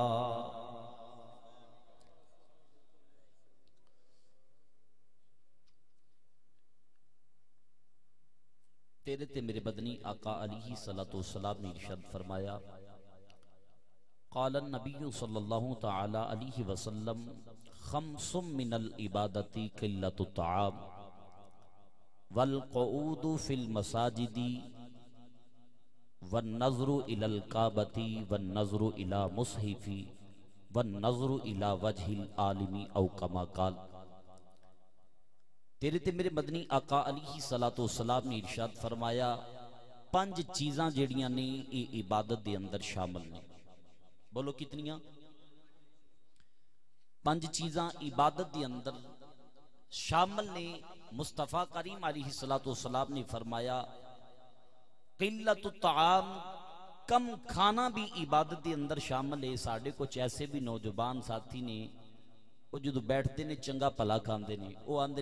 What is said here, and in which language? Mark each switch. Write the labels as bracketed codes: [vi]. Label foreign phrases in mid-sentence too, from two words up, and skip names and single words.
[pa] تیرے تے میرے بدنی آقا [ar] علیہ السلام [pa] نے ارشاد فرمایا [ar] قال النبی صلی اللہ تعالی علیہ وسلم خمس من العبادت قلت الطعام والقعود فی المساجد والنظر الى الکعبۃ والنظر الى مصحف والنظر الى وجہ العالم او کما قال [pa] تیرے تے میرے مدنی آقا [ar] علیہ السلام [pa] نے ارشاد فرمایا پانچ چیزاں جیڑیاں نے یہ عبادت دے اندر شامل نے بولو کتنیاں پانچ چیزاں عبادت دے اندر شامل نے مصطفیٰ کریم [ar] علیہ السلام [pa] نے فرمایا [ar] قلت الطعام [pa] کم کھانا بھی عبادت دے اندر شامل ہے ساڑھے کچھ ایسے بھی نوجوان ساتھی نے وہ جدو بیٹھتے نے چنگا پلا کھاندے نے وہ آندے نے